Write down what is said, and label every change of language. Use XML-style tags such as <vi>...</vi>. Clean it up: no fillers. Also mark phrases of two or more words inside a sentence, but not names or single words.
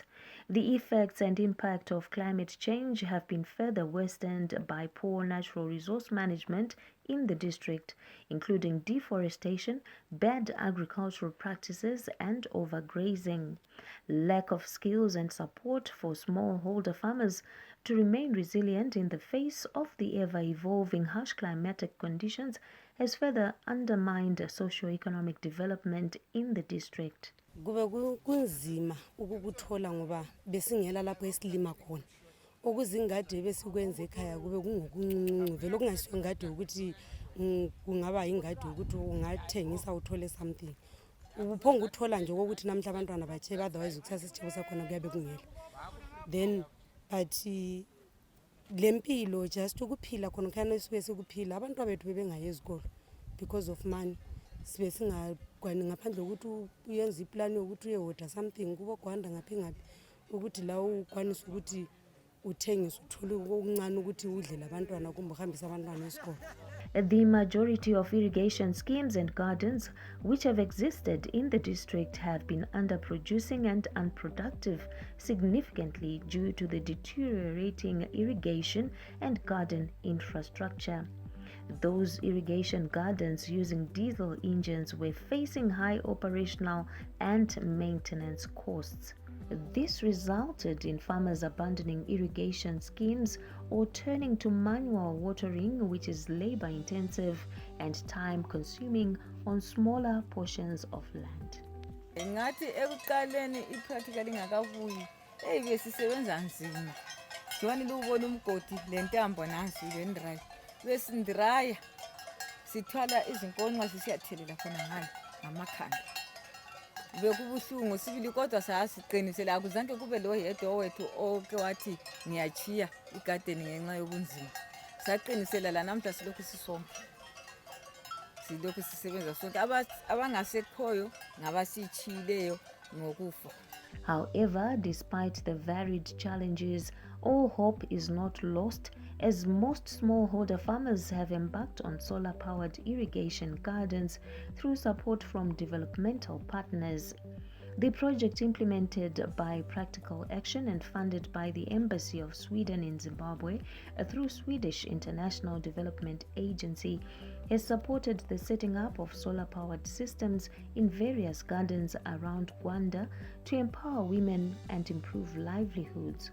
<en>The effects and impact of climate change have been further worsened by poor natural resource management in the district, including deforestation, bad agricultural practices, and overgrazing. Lack of skills and support for smallholder farmers to remain resilient in the face of the ever-evolving harsh climatic conditions has further undermined socio-economic development in the district.</en> <nd>Kunzima ukukuthola ngoba besingela lapho esilima khona. Okuzingade besikwenza ekhaya kube kungokuncinci vele okungasiyo ingade ukuthi kungaba ingade ukuthi ungathengisa uthole something. Uphonga uthola nje ukuthi namhla abantwana bathe otherwise ukusasa isithebo sakhona kuyabe kungela.</nd> <en>Then but</en> <nd>lempilo just ukuphila khona khana esibe sikuphila abantu bethu bebengaye ezikolo</nd> <en>because of money.</en> <nd>Sibe singakwani ngaphandle ukuthi uyenza iplan yokuthi uyehoda something kubo Gwanda ngaphi ukuthi la ukwanisa ukuthi uthengise uthole okuncane ukuthi udle labantwana kumbe uhambisa abantwana esikolo.</nd> <en>The majority of irrigation schemes and gardens which have existed in the district have been underproducing and unproductive significantly due to the deteriorating irrigation and garden infrastructure. Those irrigation gardens using diesel engines were facing high operational and maintenance costs. This resulted in farmers abandoning irrigation schemes or turning to manual watering, which is labor-intensive and time-consuming on smaller portions of land.</en> <nd>Ngathi ekuqaleni ipractically ngakavuyi besisebenza nzima Johanile ubona umgodi lentambo nansi lendrive besindraya sithwala izinkonxa sisiyathelela khona ngale ngamakhanda bekubuhlungu sibili kodwa sayasiqinisela akuzange kube lo yedwa wethu oke wathi ngiyachiya igarden ngenxa yobunzima saqinisela la namhla silokhu sisonke silokhu sisebenza sonke abangasekhoyo ngabasichileyo ngokufa.</nd> <en>However, despite the varied challenges, all hope is not lost as most smallholder farmers have embarked on solar-powered irrigation gardens through support from developmental partners. The project, implemented by Practical Action and funded by the Embassy of Sweden in Zimbabwe through Swedish International Development Agency, has supported the setting up of solar-powered systems in various gardens around Gwanda to empower women and improve livelihoods.</en>